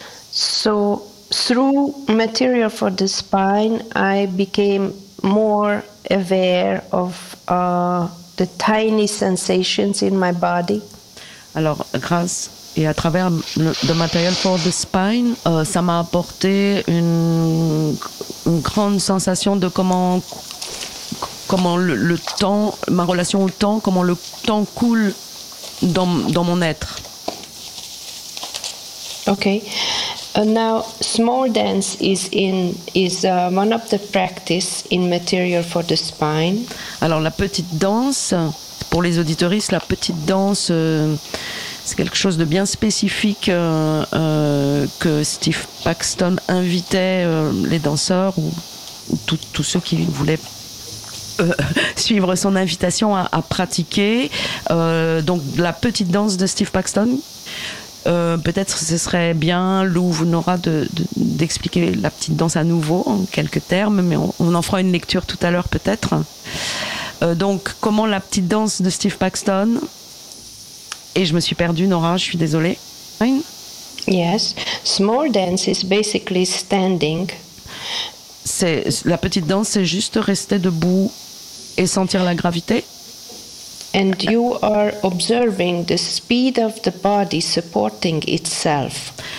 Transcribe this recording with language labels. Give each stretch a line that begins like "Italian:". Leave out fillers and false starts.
English: So through material for the spine, I became more aware of the tiny sensations in my body.
French: Alors, grâce et à travers le material for the spine, ça m'a apporté une grande sensation de comment le temps, ma relation au temps, comment le temps coule dans mon être.
English: Okay, now small dance is one of the practice in material for the spine.
French: Alors la petite danse, pour les auditeuristes, la petite danse, c'est quelque chose de bien spécifique que Steve Paxton invitait les danseurs ou tous ceux qui voulaient suivre son invitation à pratiquer. Donc la petite danse de Steve Paxton. Peut-être ce serait bien, Lou, Nora, d'expliquer la petite danse à nouveau, en quelques termes, mais on en fera une lecture tout à l'heure, peut-être. Donc, comment la petite danse de Steve Paxton... Et je me suis perdue, Nora, je suis désolée.
English: Yes, small dance is basically standing.
French: La petite danse, c'est juste rester debout et sentir la gravité.
English: And you are observing the speed of the body supporting itself.